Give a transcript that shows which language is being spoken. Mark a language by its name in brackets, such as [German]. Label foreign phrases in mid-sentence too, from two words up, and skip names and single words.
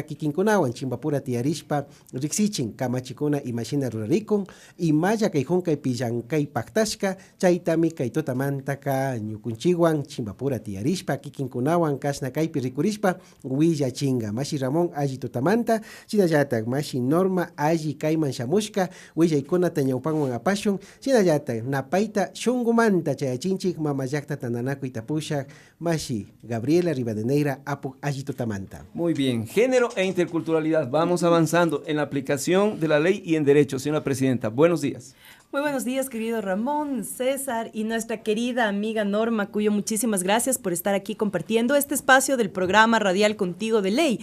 [Quechua] kikinkunawan chimbapura tiarishpa riksichin kamachikuna imashina rurarikun imaya kay hunkaypi llankay paktashka chaytami kay tutamantaka ñukunchiwan chimbapura tiarishpa kikinkunawan kashna kaypi rikurishpa willachinga mashi Ramón alli tutamanta shinallatak mashi Norma alli kayman shamushka willaykunata ñawpanwan apashun shinallatak napayta shunqumanta chayachinchik mamayakta tananakuy tapushak mashi Gabriela Rivadeneira Apu Ayitotamanta. [Spanish] Muy bien, género e interculturalidad. Vamos avanzando en la aplicación de la ley y en derecho. Señora presidenta, buenos días. Muy buenos días, querido Ramón, César y nuestra querida amiga Norma Cuyo. Muchísimas gracias por estar aquí compartiendo este espacio del programa radial Contigo de Ley.